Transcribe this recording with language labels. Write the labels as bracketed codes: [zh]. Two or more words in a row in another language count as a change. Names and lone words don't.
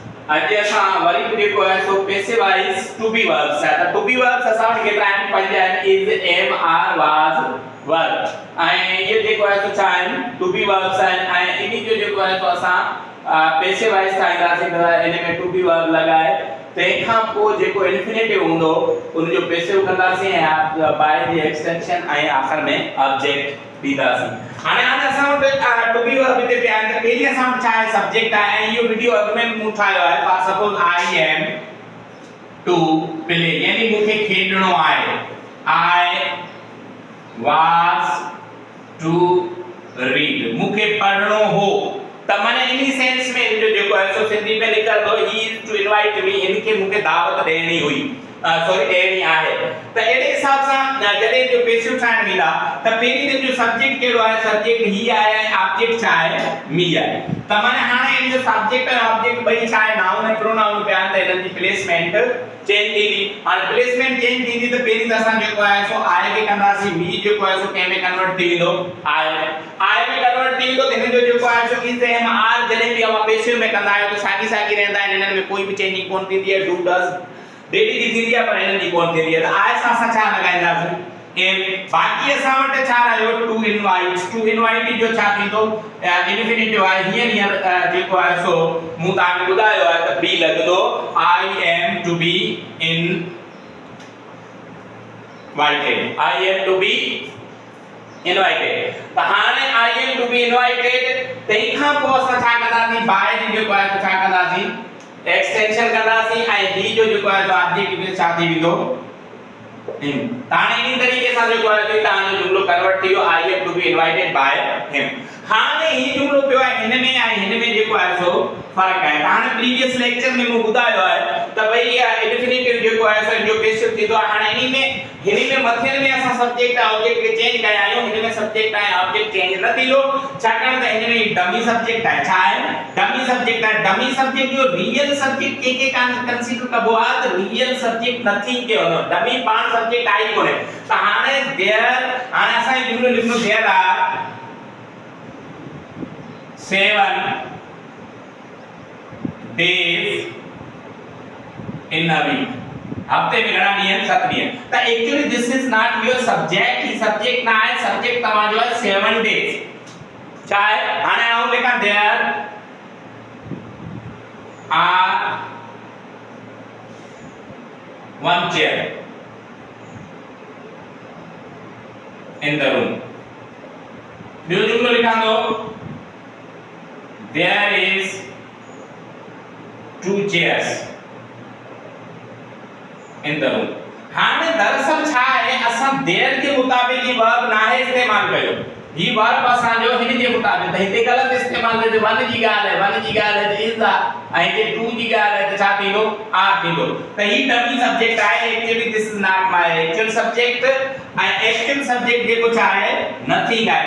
[sd] अॼु असां वरी बि जेको आहे सो पेसिवाइज़ [en] to be verbs [sd] आहे। त [en] to be verbs [sd] असां वटि केतिरा आहिनि? 5 आहिनि। [en] is, am, are, was, [sd] वर। ऐं इहे जेको आहे सो छा आहिनि? [en] to be verbs [sd] आहिनि। ऐं इन जो जेको आहे सो असां पेसिवाइज़ ठाहींदासीं त इन में [en] to be verb [sd] लॻाए तंहिंखां पोइ जेको इन्फिनेटिव हूंदो उन जो पेसिव कंदासीं ऐं बाय जी एक्सटेंशन ऐं आख़िर में ऑब्जेक्ट ॾींदासीं। हाणे असां वटि [en] to be verb [sd] हिते पिया आहिनि त पहिरीं असां वटि छा आहे? सब्जेक्ट आहे। ऐं इहो वीडियो अॻु में मूं ठाहियो आहे। [en] for suppose I am to play, [sd] यानी मूंखे खेॾणो आहे। [en] I was to read, [sd] मूंखे पढ़णो हो। त माने इन सेंस में जो जेको आहे सो सिंधी में लिखंदो [en] he is to invite me, [sd] इनके मूंखे दावत ॾियणी हुई, सॉरी ॾियणी आहे। त अहिड़े हिसाब सां जॾहिं जो पेसिव ठाहिण वेंदा त पहिरीं जो सब्जेक्ट कहिड़ो आहे? सब्जेक्ट ही आहे ऐं ऑब्जेक्ट छा आहे? मी आहे। त माने हाणे इन जो सब्जेक्ट ऐं ऑब्जेक्ट ॿई छा आहे? नाउन ऐं प्रोनाउन पिया आहिनि। त इन्हनि जी [en] placement change [sd] थींदी। हाणे [en] placement change [sd] थींदी त पहिरीं त असां जेको आहे सो आए खे कंदासीं, मी जेको आहे सो कंहिं में कन्वर्ट थी वेंदो? आए में कन्वर्ट थी वेंदो। त हिन जो जेको आहे सो [en] is, am, are [sd] जॾहिं बि अवां पेसिव में कंदा आहियूं त साॻी साॻी रहंदा आहिनि। इन्हनि में कोई बि चेंजिंग कोन थींदी आहे। [en] do, does, [sd] डेडी जी थींदी आहे पर इन्हनि जी कोन थींदी आहे। त आए सां असां छा लॻाईंदासीं? एम। बाक़ी असां वटि छा रहियो? [en] to invite. to invite [sd] जो छा थींदो? इन्फिनेटिव आहे। हींअर जेको आहे सो मूं तव्हांखे ॿुधायो आहे त बी लॻंदो। [en] I am to be in invited, I am to be invited। [sd] त हाणे [en] I am to be invited [sd] तंहिंखां पोइ असां छा कंदासीं? बाय जी जेको आहे छा कंदासीं? एक्सटेंशन कंदासीं ऐं ही जो जेको आहे ऑब्जेक्ट में छा थी वेंदो? हिम। त हाणे इन तरीक़े सां जेको आहे तव्हांजो जुमलो कन्वर्ट थी वियो। [en] I am to be invited by him। [sd] हाणे ही जुमलो पियो आहे हिन में ऐं हिन में जेको आहे सो फर्क आहे। हाणे [en] previous lecture [sd] में मूं ॿुधायो आहे त भई इन्फिनेटिव जेको आहे सो जो पेसिव थींदो आहे। हाणे हिन में मथियन में असां सब्जेक्ट ऐं ऑब्जेक्ट खे चेंज कया आहियूं। हिन में सब्जेक्ट ऐं ऑब्जेक्ट चेंज न थींदो छाकाणि त हिन में [en] dummy subject [sd] आहे। छा आहे? [en] dummy subject [sd] आहे। [en] dummy subject [sd] जो [en] real subject [sd] के कंसीडर कबो आहे त [en] real subject nothing [sd] के वञो। डमी पाण सब्जेक्ट आई कोने। त हाणे देयर, हाणे असां ही जुमलो लिखनो [en] there are 7 days in a week. [sd] हफ्ते में घणा ॾींहं आहिनि? 7 ॾींहं। त [en] actually this is not your subject. [sd] ही सब्जेक्ट ना आहे। सब्जेक्ट तव्हांजो आहे 7 days। छा आहे? हाणे आऊं लिखां [en] there are 1 chair in the room। [sd] ॿियो जुमलो लिखां थो [en] there is 2 chairs in the room। [sd] हाणे दरअसल छा आहे? असां देयर जे मुताबिक ही वर्ब नाहे इस्तेमाल कयो। ही वर्ब असांजो हिन जे मुताबिक, त हिते ग़लत इस्तेमाल कयो। 1 जी ॻाल्हि आहे, 1 जी ॻाल्हि आहे त इज आहे ऐं हिते 2 जी ॻाल्हि आहे त छा थींदो? आर थींदो। त ही [en] dummy subject [sd] आहे। [en] actually this is not my actual subject [sd] ऐं [en] actual subject [sd] जेको छा आहे? नथिंग आहे।